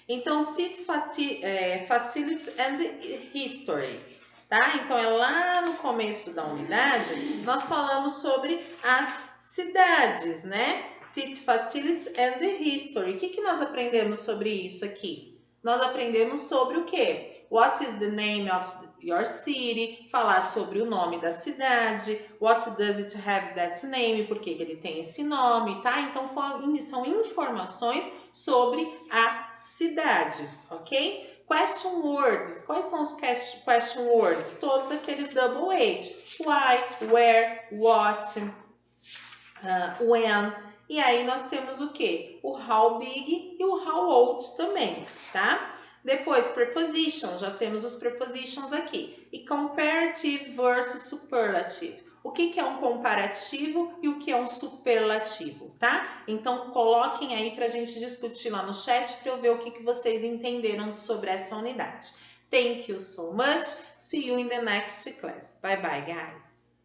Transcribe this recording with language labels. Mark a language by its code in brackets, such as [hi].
[pt] Então, City Facilities and History, tá? Então, é lá no começo da unidade, nós falamos sobre as cidades, né? City Facilities and History. O que nós aprendemos sobre isso aqui? nós aprendemos sobre o quê? [en] What is the name of your city? [pt] Falar sobre o nome da cidade. [en] What does it have that name? [pt] Por que ele tem esse nome, tá? Então, são informações sobre as cidades, ok? Question words. Quais são os question words? Todos aqueles double H. Why, where, what, when. E aí nós temos o quê? O how big e o how old também, tá? Depois, prepositions, já temos os prepositions aqui. E comparative versus superlative. O que é um comparativo e o que é um superlativo, tá? Então, coloquem aí pra gente discutir lá no chat para eu ver o que vocês entenderam sobre essa unidade. [en] Thank you so much. See you in the next class. Bye bye, guys.